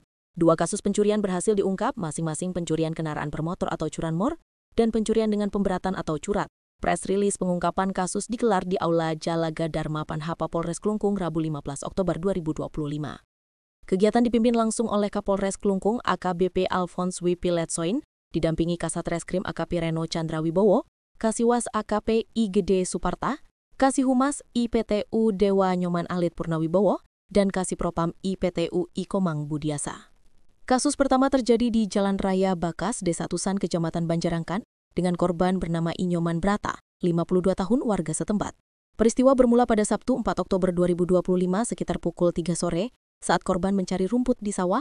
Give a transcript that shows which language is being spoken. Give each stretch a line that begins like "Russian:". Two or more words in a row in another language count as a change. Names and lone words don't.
Indonesian: 2 kasus pencurian berhasil diungkap, masing-masing pencurian kendaraan bermotor atau curanmor dan pencurian dengan pemberatan atau curat. Press rilis pengungkapan kasus digelar di Aula Jalaga Dharma Panhapa Polres Klungkung Rabu 15 Oktober 2025. Kegiatan dipimpin langsung oleh Kapolres Klungkung AKBP Alphonse Wipiletsoin, didampingi Kasat Reskrim AKP Reno Chandra Wibowo, Kasiwas AKP I Gede Suparta, Kasih Humas IPTU Dewa Nyoman Alit Purnawibowo, dan Kasih Propam IPTU Ikomang Budiasa. Kasus pertama terjadi di Jalan Raya Bakas, Desa Tusan, Kecamatan Banjarangkan, dengan korban bernama Inyoman Brata, 52 tahun, warga setempat. Peristiwa bermula pada Sabtu 4 Oktober 2025 sekitar pukul 3 sore, saat korban mencari rumput di sawah.